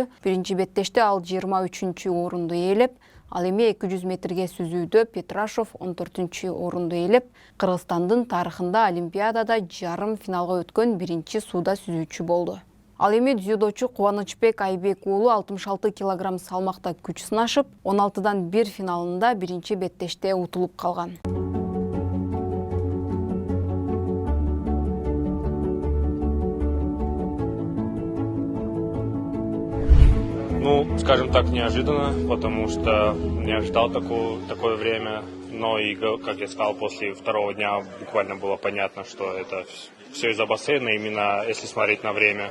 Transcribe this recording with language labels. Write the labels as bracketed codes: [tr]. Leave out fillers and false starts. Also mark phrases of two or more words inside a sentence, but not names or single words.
[ky] Биринчи беттеште ал 23 орунду ээлеп, ал эми 200 метрге сүзүүдө Петрашов 14 орунду ээлеп, Кыргызстандын тарыхында Олимпиадада жарым финалга өткөн биринчи сууда сүзүүчү болду. Ал эми дзюдочу Кубанычбек Айбек уулу 66 килограмм салмакта күч сынашып, 16дан 1 финалында биринчи беттеште утулуп калган. [ru] Ну, скажем так, неожиданно, потому что не ожидал такое время. Но и, как я сказал, после второго дня буквально было понятно, что это все из-за бассейна, именно если смотреть на время.